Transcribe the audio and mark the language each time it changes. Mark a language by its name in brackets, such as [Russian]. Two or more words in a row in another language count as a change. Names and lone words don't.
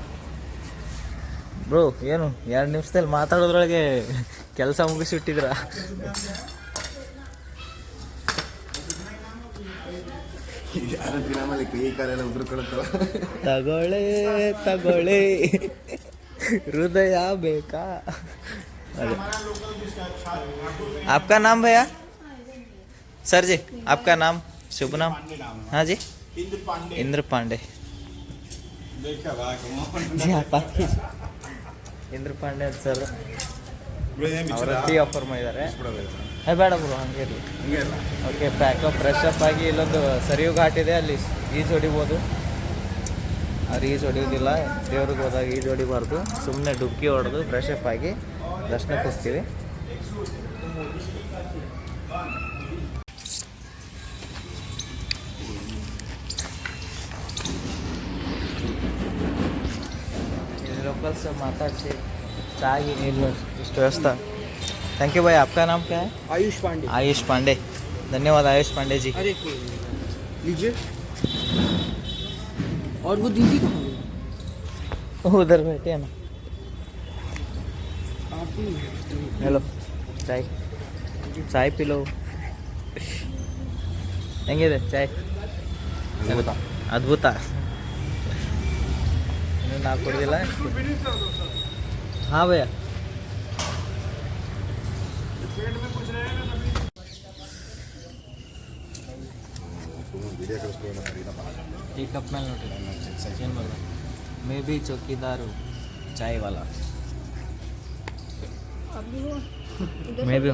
[Kannada] ಬ್ರೋ ಏನು 2 ನಿಮಿಷದಲ್ಲಿ ಮಾತಾಡೋದ್ರೊಳಗೆ ಕೆಲಸ ಮುಗಿಸಿಟ್ಟಿದ್ರ. ತಗೊಳ್ಳೆ ಹೃದಯ ಬೇಕಾ. [Hindi] अरे आपका नाम भैया? सर जी आपका नाम, शुभ नाम? हाँ जी, इंद्र पांडे. जी आप इंद्र पांडे सर. [English] tea offer [Kannada] ಮಾಡಿದ್ದಾರೆ. ಬೇಡ ಬ್ರೋ ಹಂಗೆ ಇರಲಿ. [English] okay packup fresh up [Kannada] ಆಗಿ ಇಲ್ಲೊಂದು ಸರಿಯು ಘಾಟ್ ಇದೆ, ಅಲ್ಲಿ ಈಜು ಹೊಡಿಬೋದು. ಅವ್ರು ಈಜು ಹೊಡಿಯೋದಿಲ್ಲ, ದೇವ್ರಿಗೆ ಹೋದಾಗ ಈಜು ಹೊಡಿಬಾರ್ದು. ಸುಮ್ಮನೆ ಡುಬ್ಕಿ ಹೊಡೆದು [English] fresh up [Kannada] ಆಗಿ ದರ್ಶನಕ್ಕೆ ಹೋಗ್ತೀವಿ. [Hindi] लोकल से माताजी चाय ही नहीं लो इस व्यवस्था. [English] thank you [Hindi] भाई. आपका नाम क्या है? आयुष पांडे. आयुष पांडे. धन्यवाद आयुष पांडे जी. अरे लीजिए. और वो दीदी कहाँ है? उधर बैठे हैं ना. आप भी हेलो चाय चाय पी लो. [Kannada] ಹೆಂಗಿದೆ ಚಾಯ್? ಅದ್ಭುತ. ಇನ್ನೂ ನಾ ಕೊಡೋದಿಲ್ಲ. ಹಾಂ ಭಯ್ಯ. ಈ ಕಪ್ ಮೇಲೆ ನೋಡ್ರಿ ಏನು ಬಲ್ಲ [English] may be [Hindi] चौकीदार चाय वाला [English] may be.